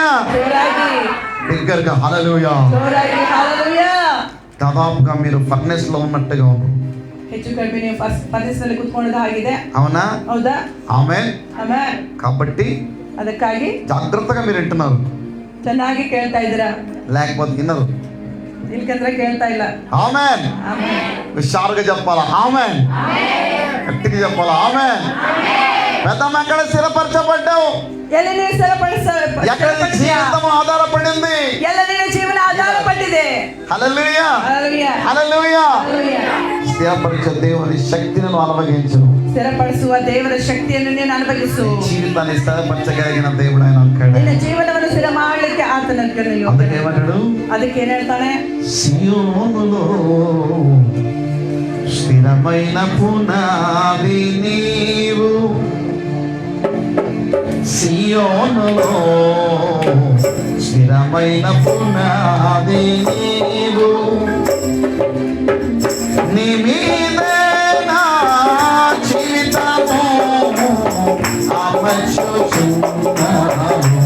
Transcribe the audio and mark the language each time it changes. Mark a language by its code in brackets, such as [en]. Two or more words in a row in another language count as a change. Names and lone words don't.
[kn] ಜೋರಾಗಿ [te] బిగ్గరగా హల్లెలూయా. [kn] ಜೋರಾಗಿ ಹಲ್ಲೆಲೂಯಾ. [te] దాదాపుగా మీరు ఫర్నెస్ లో ఉన్నట్టుగా ఉన్నారు. [kn] ಹೆಚ್ಚು ಕಡಿಮೆ ನೀವು ಪರದೇಶದಲ್ಲಿ ಕೂತ್ಕೊಳ್ಳೋದು ಆಗಿದೆ. [te] అవునా? [kn] ಹೌದಾ? [te] ఆమేన్. [kn] ಆಮೆನ್. [te] కాబట్టి [kn] ಅದಕ್ಕಾಗಿ [te] జాగ్రత్తగా మీరు వింటున్నారు, [kn] ಚೆನ್ನಾಗಿ ಕೇಳ್ತಾ ಇದ್ದೀರಾ, [te] లేకపోతే వినరు. [kn] ಇಲ್ಕಂದ್ರೆ ಕೇಳ್ತಾ ಇಲ್ಲ. [te] ఆమేన్. [kn] ಆಮೆನ್. [te] హుషారుగా చెప్పాలా ఆమేన్? గట్టిగా చెప్పాలా ఆమేన్? పెద్దమ్మ ఎక్కడ స్థిరపరచబడ్డావు? [kn] ಎಲ್ಲಿ ನೀನು [te] ఎక్కడ నీ జీవితం ఆధారపడింది? [kn] ಎಲ್ಲ ನಿನ್ನ ಜೀವನ ಆಧಾರಪಟ್ಟಿದೆ. [te] హల్లెలూయా. [kn] ಹಲ್ಲೆಲೂಯಾ. [te] హల్లెలూయా. [kn] ಹಲ್ಲೆಲೂಯಾ. [te] స్థిరపరిచే దేవుని శక్తిని నువ్వు అనుభవించు. [kn] ಸ್ಥಿರಪಡಿಸುವ ದೇವರ ಶಕ್ತಿಯನ್ನು ನೀನು ಅನುಭವಿಸು. [te] జీవితాన్ని స్థిరపరచగలిగిన దేవుడు ఆయన ఒక్కడే. [kn] ನಿನ್ನ ಜೀವನವನ್ನು ಸ್ಥಿರ ಮಾಡಲಿಕ್ಕೆ ಆತನ [te] అందుకే ఏమంటాడు? [kn] ಅದಕ್ಕೆ ಏನ್ ಹೇಳ್ತಾನೆ? [te] సియోనులో స్థిరమైన పునాది నీవు, సియోనులో స్థిరమైన పునాది నీవు, నీ మీదే నా జీవితము అమర్చుచున్నాను,